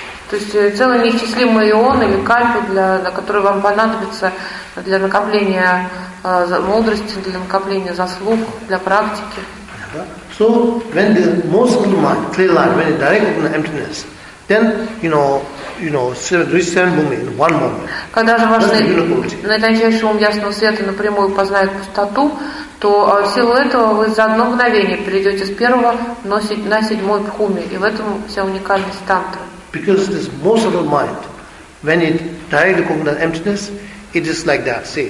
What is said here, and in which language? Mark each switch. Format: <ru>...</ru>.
<ru>То есть целый неисчислимый ион или кальпа, для которой вам понадобится для накопления мудрости, для накопления заслуг, для практики.</ru> <en>So when the most clear mind, clear light, when it directs into emptiness, then seven bhumi in one moment.</en> <ru>Когда же ваш наитончайший ум ясного света напрямую познает пустоту, то в силу этого вы за одно мгновение перейдете с первого на седьмой бхуми, и в этом вся уникальность тантры.</ru> <en>Because this most of the mind, when it directly comprehends emptiness, it is like that.</en>